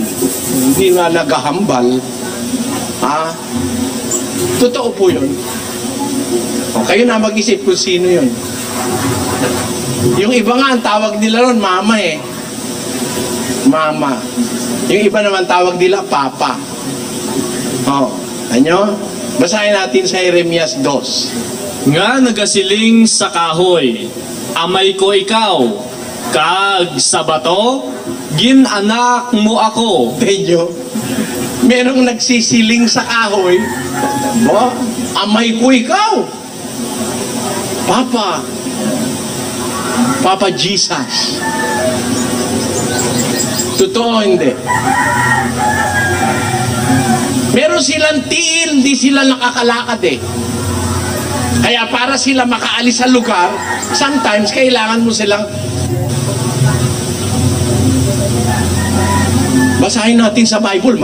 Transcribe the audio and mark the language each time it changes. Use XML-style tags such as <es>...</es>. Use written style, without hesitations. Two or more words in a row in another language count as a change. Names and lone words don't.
<tl>hindi nga nagahambal. Totoo po yun. O kayo na mag-isip kung sino yun. Yung iba nga, ang tawag nila ron, mama Mama. Yung iba naman tawag nila, papa. Ano? Basahin natin sa Jeremias 2.</tl> <hil>Nga nagasiling sa kahoy, amay ko ikaw, kag sa bato, ginanak mo ako.</hil> <tl>Tenyo, merong nagsisiling sa kahoy,</tl> <hil>amay ko ikaw.</hil> <tl>Papa Jesus. Totoo hindi? Meron silang tiil, di sila nakakalakad Kaya para sila makaalis sa lugar, sometimes kailangan mo silang basahin natin sa Bible.</tl>